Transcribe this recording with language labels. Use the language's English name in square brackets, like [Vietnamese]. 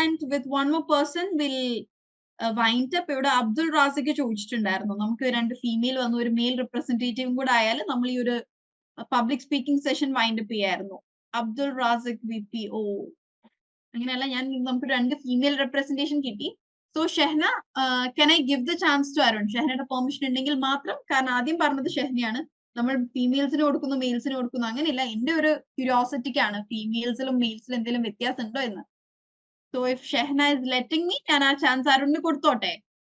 [English] And with one more person will wind up. [Malayalam] ഇവിടെ അബ്ദുൾ റാസിക്ക് ചോദിച്ചിട്ടുണ്ടായിരുന്നു, നമുക്ക് 2 ഫീമെയിൽ വന്നു, ഒരു മെയിൽ റിപ്രസെന്റേറ്റീവും കൂടെ ആയാൽ നമ്മൾ ഈ ഒരു public speaking session wind up ചെയ്യായിരുന്നു. അബ്ദുൾ റാസിക് VPO അങ്ങനെയല്ല, നമുക്ക് 2 ഫീമെയിൽ റെപ്രസെന്റേഷൻ കിട്ടി. So ഷെഹ്ന, [English] can I give the chance to [Malayalam] Arun? ഷെഹ്നയുടെ permission ഉണ്ടെങ്കിൽ മാത്രം. കാരണം ആദ്യം പറഞ്ഞത് ഷെഹ്നയാണ്, നമ്മൾ ഫീമെയിൽസിന് കൊടുക്കുന്നു മെയിൽസിന് കൊടുക്കുന്നു അങ്ങനെയില്ല. എന്റെ ഒരു ക്യൂരിയോസിറ്റിക്കാണ് ഫീമെയിൽസിലും മെയിൽസിലും എന്തെങ്കിലും വ്യത്യാസം ഉണ്ടോ എന്ന്. [English] so if Shehna is letting me, [Malayalam] ഞാൻ ആ ചാൻസ് അരുണിന് കൊടുത്തോട്ടെ?